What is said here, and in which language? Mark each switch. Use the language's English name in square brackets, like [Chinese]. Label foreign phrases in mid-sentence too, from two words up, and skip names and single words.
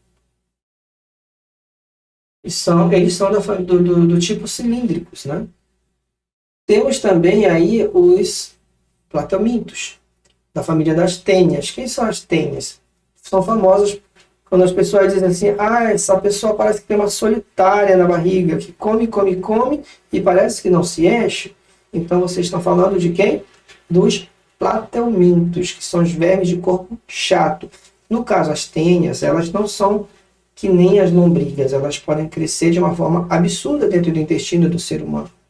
[Portuguese] Eles são do tipo cilíndricos, né? Temos também aí os plateumintos, da família das tênias. Quem são as tênias? São famosas quando as pessoas dizem assim, essa pessoa parece que tem uma solitária na barriga, que come, come, come, e parece que não se enche. Então vocês estão falando de quem? Dos plateumintos, que são os vermes de corpo chato. No caso, as tênias, elas não são que nem as lombrigas, elas podem crescer de uma forma absurda dentro do intestino do ser humano.